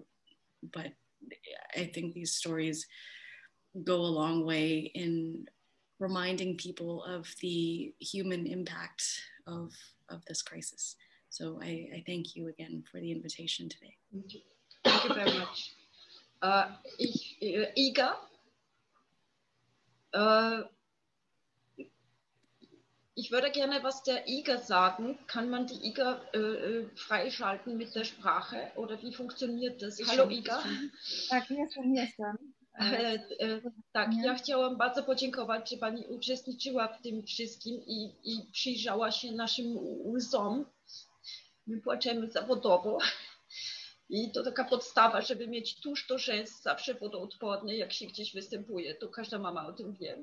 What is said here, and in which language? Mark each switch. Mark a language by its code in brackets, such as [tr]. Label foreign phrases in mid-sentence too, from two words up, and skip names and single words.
[en] But I think these stories go a long way in reminding people of the human impact of this crisis. So I thank you again for the invitation today. Thank you very much. [de] Iga, ich würde gerne was der Iga sagen. Kann man die Iga freischalten mit der Sprache oder wie funktioniert das? Hallo Iga. [pl] Tak, jestem. Tak, ja chciałam bardzo podziękować, że Pani uczestniczyła w tym wszystkim i przyjrzała się naszym łzom. My płaczemy zawodowo i to taka podstawa, żeby mieć tusz do rzęs zawsze wodoodporny, jak się gdzieś występuje, to każda mama o tym wie.